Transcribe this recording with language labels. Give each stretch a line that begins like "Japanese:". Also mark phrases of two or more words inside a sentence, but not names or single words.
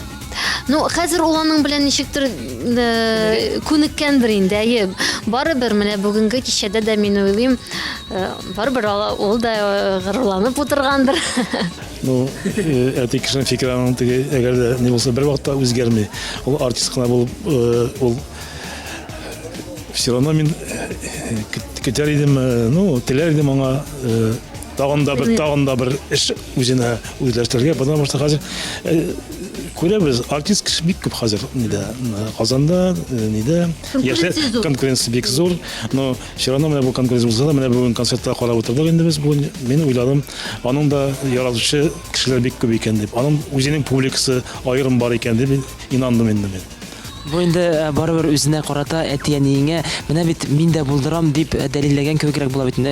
Tatar: Ну, хәзер ул аның белән ничектер күнеккәндер инде. Барыбер менә бүгенге кичәдә дә мин уйлыйм, барыбер ул да горурланып утыргандыр. Ну, әти кешенең фикерен теге әгәр дә ни булса бер вакытта үзгәрми. Ул артист кына булып, ул
Russian: все равно
Tatar: мин көтәр идем, ну, теләр идем аңа тагын да бер эш үзенә үзләштерергә,
Russian: потому что
Tatar: хәзер күрәбез, артист кеше бик күп хәзер нидә, Казанда, нидә, яшьләр конкуренция бик зур,
Russian: но все равно
Tatar: менә бу конкуренция булса да, менә бүген концертта карап утырдык инде без, бүген мин уйладым, аның да яратучы кешеләр бик күп икән дип, аның үзенең публикасы аерым бар икән дип инандым инде мин. Бу инде барыбер үзенә карата әтиәниеңә менә бит мин дә булдырам дип дәлилләгән кебегрәк була бит инде.